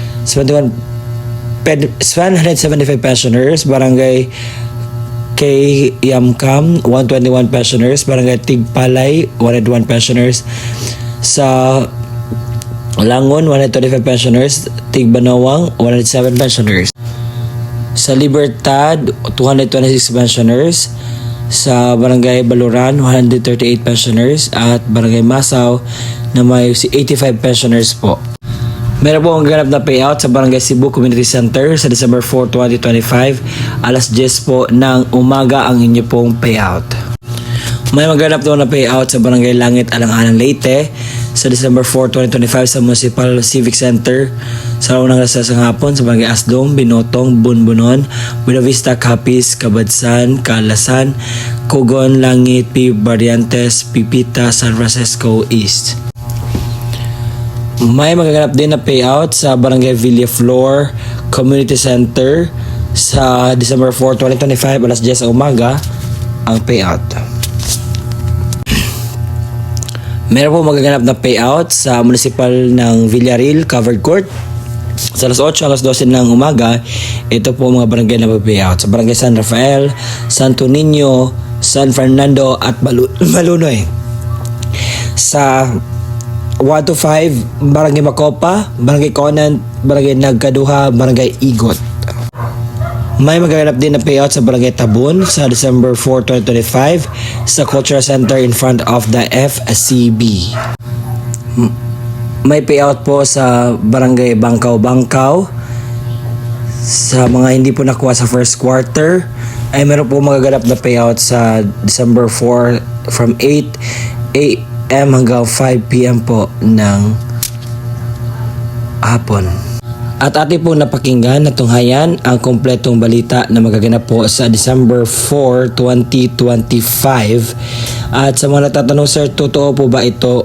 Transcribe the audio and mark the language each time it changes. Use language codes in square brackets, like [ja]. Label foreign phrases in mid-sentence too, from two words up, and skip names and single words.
[tl] 175 pensioners, Barangay kay Yamkam 121 pensioners, Barangay Tigpalay 101 pensioners, sa Langon 125 pensioners, Tigbanawang 107 pensioners, sa Libertad 226 pensioners, sa Barangay Baluran 138 pensioners at Barangay Masaw na may 85 pensioners po. Meron po ang ganap na payout sa Barangay Cebu Community Center sa December 4, 2025, alas 10 po ng umaga ang inyo pong payout. May maganap daw na payout sa Barangay Langit Alang-Alang Leyte sa December 4, 2025 sa Municipal Civic Center sa unang alas 3 ng hapon sa Barangay Asdong, Binotong, Bunbunon, Buena Vista, Capiz, Kabadsan, Kalasan, Cogon, Langit, Barrientos, Pipita, San Francisco East. May magaganap din na payout sa Barangay Villaflor Community Center sa December 4, 2025 alas 10 ang umaga ang payout. Meron po magaganap na payout sa municipal ng Villarreal Covered Court sa alas 8 hanggang 12 ng umaga. Ito po mga barangay na payout sa Barangay San Rafael, Santo Niño, San Fernando at Malunoy. Sa 1 to 5, Barangay Macopa, Barangay Conan, Barangay Nagkaduha, Barangay Igot. May magaganap din na payout sa Barangay Tabun sa December 4, 2025 sa Cultural Center [en] in front of the FCB. [tl] May payout po sa Barangay Bangkaw-Bangkaw sa mga hindi po nakuha sa [en] first quarter. [tl] Ay meron po magaganap na payout sa December 4 [en] from 8 a.m. [tl] hanggang 5 p.m. po ng hapon. At ating pong napakinggan na tunghayan ang kompletong balita na magaganap po sa December 4, 2025. At sa mga natatanong, sir, totoo po ba ito?